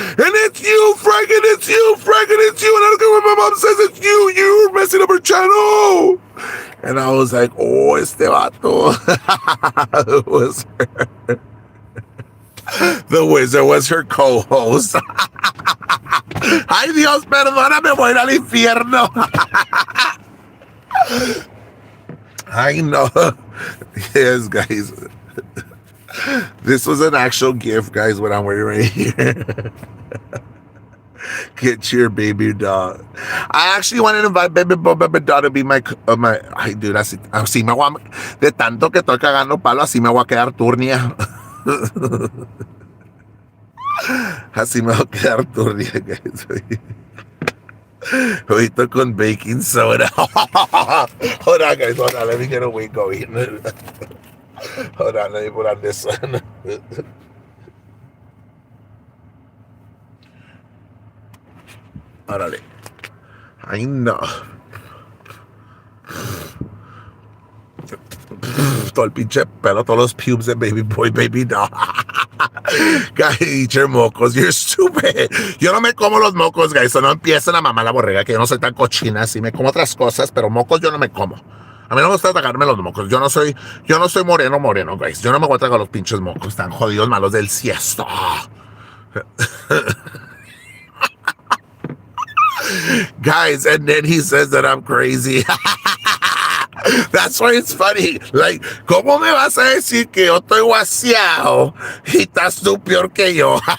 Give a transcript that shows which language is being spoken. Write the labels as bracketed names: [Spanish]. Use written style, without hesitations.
[English] And it's you, Frank, and it's you. And I don't care what my mom says, it's you. You're messing up her channel. And I was like, oh, [Spanish] este vato. [English] It was her. The wizard was her co-host. [Spanish] Ay, Dios, perdóname, voy al infierno. [English] I know. Yes, guys. This was an actual gift, guys, what I'm wearing right here. Get your baby doll. I actually wanted to invite baby doll to be my [Spanish] ay, dude, así me voy a, de tanto que estoy cagando palo, así me voy a quedar turnia. Así me voy a quedar turnia, guys. Ahorita con [English] baking soda. Hold on, guys. Let me get a wig going. Hold on, let me put on this one. Órale. I know. [Spanish] Todo el pinche pelo, todos los pubes de baby boy, baby doll. [English] Guys, eat your mocos, you're stupid. [Spanish] Yo no me como los mocos, guys, so no empiecen a mamar la borrega, que yo no soy tan cochina, así me como otras cosas, pero mocos yo no me como. A mí no me gusta tragarme los mocos, yo no soy moreno, guys. Yo no me voy a tragar los pinches mocos tan jodidos malos del siesto. [English] Guys, and then he says that I'm crazy. That's why it's funny. [Spanish] Like, ¿cómo me vas a decir que yo estoy guaseado y estás tú peor que yo?